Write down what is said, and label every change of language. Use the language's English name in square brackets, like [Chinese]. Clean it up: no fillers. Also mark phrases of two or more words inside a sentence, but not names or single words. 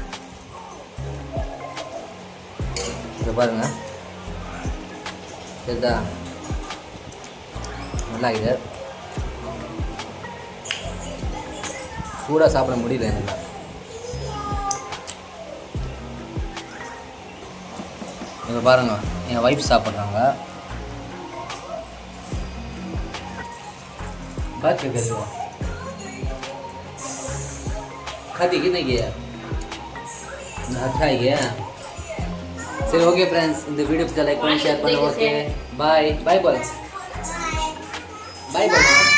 [Tamil] இங்கே பாருங்க, சரிதா? நல்லா இது. சூடாக சாப்பிட முடியல எனக்கு. இங்கே பாருங்க, என் ஒய்ஃப் சாப்பிட்றாங்க. [Hindi] बात क्या कर रहे हो? खाती कि नहीं किया? अच्छा है क्या? [Tamil] சரி, [English] okay friends, [Tamil] இந்த வீடியோ லைக் பண்ணி ஷேர் பண்ணுங்க. [English] Okay, bye bye bye bye bye.